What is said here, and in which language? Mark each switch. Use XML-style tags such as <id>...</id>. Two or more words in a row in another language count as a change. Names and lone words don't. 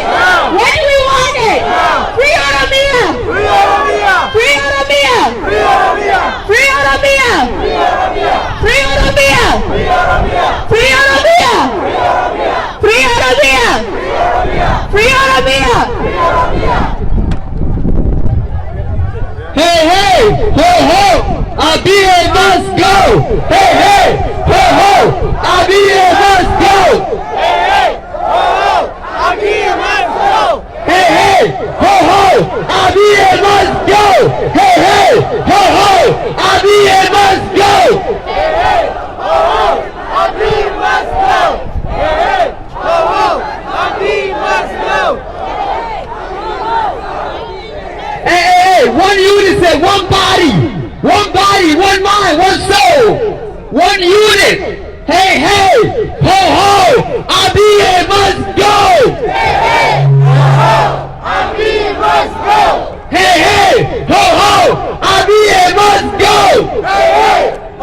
<en>When do we want it? Free Oromia! Free Oromia! Free Oromia! Free Oromia! Free Oromia! Free Oromia! Free Oromia! Free Oromia! Hey, hey, ho, ho, Abiy must go. Hey, hey, ho, ho, Abiy must go. Hey, hey, ho, ho, Abiy must go! Hey, hey, ho, ho, Abiy must go. Hey, hey, ho, ho, Abiy must go. Hey, hey, ho, ho, Abiy must go! Hey, hey, ho, ho, Abiy must go! Hey, hey, hey, one unit, one body, one mind, one soul, one unit. Hey, hey, ho, ho, Abiy must go. Hey, hey, ho, ho, Abiy must go! Hey, hey, ho, ho, Abiy must go. Hey, hey,</en>